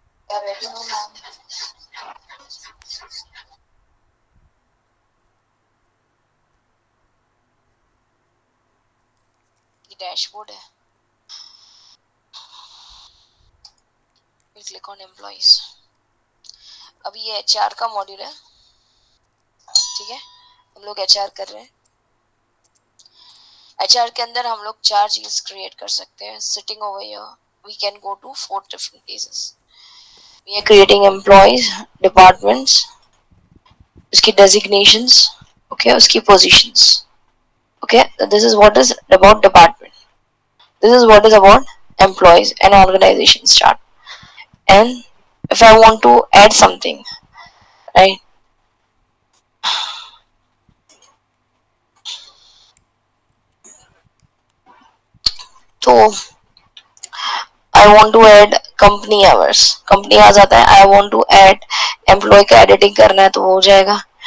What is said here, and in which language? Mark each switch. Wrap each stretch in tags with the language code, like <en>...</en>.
<en>No ma'am.</en> <hi>ये dashboard है.</hi> <en>We'll click on employees.</en> <hi>अभी ये HR का मॉड्यूल है, ठीक है. हम लोग HR कर रहे हैं. HR के अंदर हम लोग 4 चीज क्रिएट कर सकते हैं.</hi> <en>Sitting over here, we can go to 4 different places. We are creating employees, departments, उसकी designations, okay, उसकी positions. Okay, so this is what is about department. This is what is about employees and organization chart. And if I want to add something, right? So I want to add company hours.</en> <hi>Company आ जाता है.</hi> <en>I want to add employee</en> <hi>का editing करना है तो वो हो जाएगा.</hi>